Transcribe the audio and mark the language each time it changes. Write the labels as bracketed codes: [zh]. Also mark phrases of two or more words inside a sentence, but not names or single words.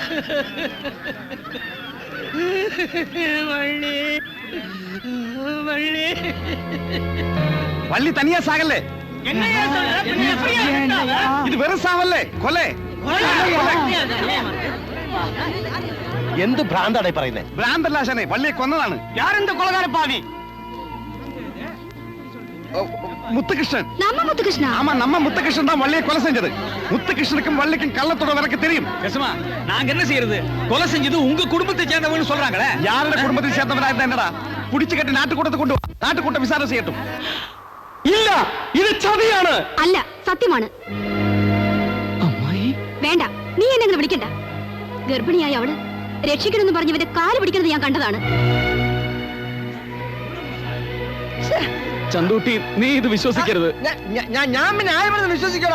[ta] வள்ளி வள்ளி வள்ளி தனியா சாகல. இது வெறும் சாவல்ல, கொலை. [ml] എന്ത് ഭ്രാന്താണ് ഈ പറയുന്നത്? ഭ്രാന്തല്ല ആശാനെ, വള്ളിയെ കൊന്നതാണ്. [ta] யாரந்த கொலைகாரப்பாவி? முத்துகிருஷ்ணன். நம்ம முத்துகிருஷ்ணா? ஆமா, நம்ம முத்துகிருஷ்ணன் தான் வள்ளியை கொலை செஞ்சது. முத்துகிருஷ்ணனுக்கும் வள்ளிக்கும் கள்ளத்தோட எனக்கு தெரியும். நாங்க என்ன செய்யறது? கொலை செஞ்சது உங்க குடும்பத்தை சேர்ந்தவங்க சொல்றாங்களே. யாரோட குடும்பத்தை சேர்ந்தவரா இருந்தா என்னடா? புடிச்சு கட்டி நாட்டுக்கூட்டத்தை கொண்டு வா. நாட்டுக்கூட்ட விசாரணை செய்யட்டும். இல்ல, இது சதிയാണ്. [ml] അല്ല, സത്യമാണ്. അമ്മായി, വേണ്ട, നീ എന്നെ അങ്ങനെ വിളിക്കണ്ട. ഗർഭിണിയായ അവള് രക്ഷിക്കണമെന്ന് പറഞ്ഞവന്റെ കാല് പിടിക്കുന്നത് ഞാൻ കണ്ടതാണ്. ചന്തൂട്ടി, നീ ഇത് വിശ്വസിക്കരുത്. ഞാൻ വിശ്വസിക്കടാ.